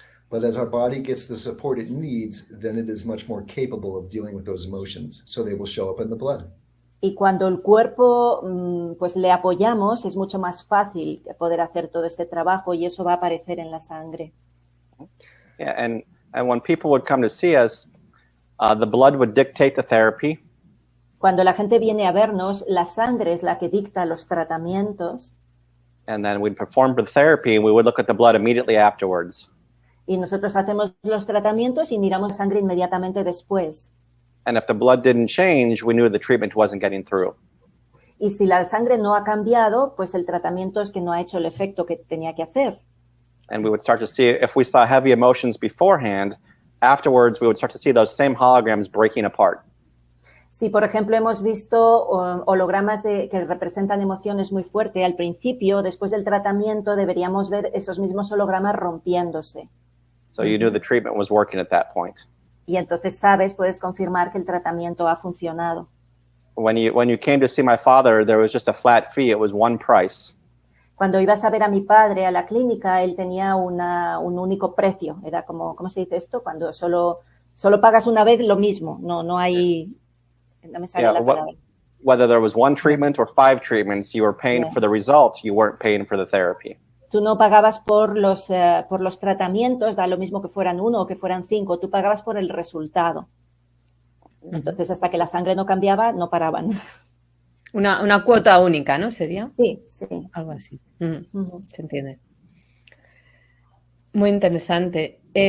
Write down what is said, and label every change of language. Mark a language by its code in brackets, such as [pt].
[en] But as our body gets the support it needs, then it is much more capable of dealing with those emotions, so they will show up in the blood. [es] Y cuando el cuerpo pues le apoyamos, es mucho más fácil poder hacer todo ese trabajo y eso va a aparecer en la sangre. [en] Yeah, and when people would come to see us, the blood would dictate the therapy. [es] Cuando la gente viene a vernos, la sangre es la que dicta los tratamientos. [en] And then we'd perform the therapy and we would look at the blood immediately afterwards. [es] Y nosotros hacemos los tratamientos y miramos la sangre inmediatamente después. [en] And if the blood didn't change, we knew the treatment wasn't getting through. [es] Y si la sangre no ha cambiado, pues el tratamiento es que no ha hecho el efecto que tenía que hacer. [en] And we would start to see, if we saw heavy emotions beforehand, afterwards we would start to see those same holograms breaking apart. [es] Si, por ejemplo, hemos visto hologramas que representan emociones muy fuertes al principio, después del tratamiento deberíamos ver esos mismos hologramas rompiéndose. [en] So you knew the treatment was working at that point. [es] Y entonces puedes confirmar que el tratamiento ha funcionado. [en] When you came to see my father, there was just a flat fee. It was one price. [es] Cuando ibas a ver a mi padre a la clínica, él tenía un único precio. Era como, ¿cómo se dice esto? Cuando solo pagas una vez lo mismo. No hay... No me sale la palabra. [en] Whether there was one treatment or 5 treatments, you were paying for the result. You weren't paying for the therapy. [es] Tú no pagabas por los tratamientos, da lo mismo que fueran 1 o que fueran 5. Tú pagabas por el resultado. Entonces, hasta que la sangre no cambiaba, no paraban. Una cuota única, ¿no? ¿Sería? Sí. Algo así. Se entiende. Muy interesante.